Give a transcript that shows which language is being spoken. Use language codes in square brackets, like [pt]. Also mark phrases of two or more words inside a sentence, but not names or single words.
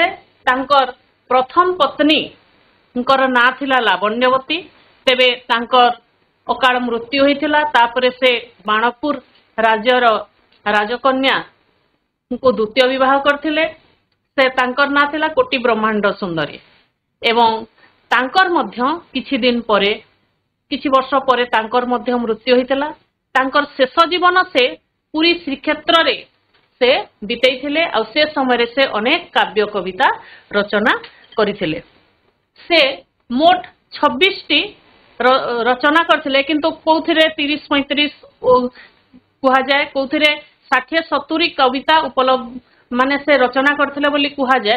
[or] ତାଙ୍କର ପ୍ରଥମ ପତ୍ନୀ ଉନକର ନା ଥିଲା ଲାବଣ୍ୟବତୀ। ତେବେ ତାଙ୍କର ଅକାଳ ମୃତ୍ୟୁ ହୋଇଥିଲା। ତାପରେ ସେ ବାଣପୁର ରାଜ୍ୟର ରାଜକନ୍ୟା କୁ ଦ୍ୱିତୀୟ ବିବାହ କରଥିଲେ। ସେ ତାଙ୍କର ନା ଥିଲା କୋଟି ବ୍ରହ୍ମାଣ୍ଡ ସୁନ୍ଦରୀ ଏବଂ ତାଙ୍କର ମଧ୍ୟ କିଛି ଦିନ ପରେ କିଛି ବର୍ଷ ପରେ ତାଙ୍କର ମଧ୍ୟ ମୃତ୍ୟୁ ହୋଇଥିଲା। ତାଙ୍କର ଶେଷ ଜୀବନ ସେ ପୁରୀ ଶ୍ରୀକ୍ଷେତ୍ର ରେ ସେ ବିତେଇଥିଲେ ଆ ସେ ସମୟ ସେ ଅନେକ କାବ୍ୟ କବିତା ରଚନା କରିଥିଲେ। ସେ ମୋଟ 26 ଟି ରଚନା କରଥିଲେ, କିନ୍ତୁ କୋଉଠିରେ 30-35 କୁହା ଯାଏ, କୋଉଠିରେ 60-70 କବିତା ଉପଲବ୍ଧ ମାନେ ସେ ରଚନା କରଥିଲେ ବୋଲି କୁହା ଯାଏ।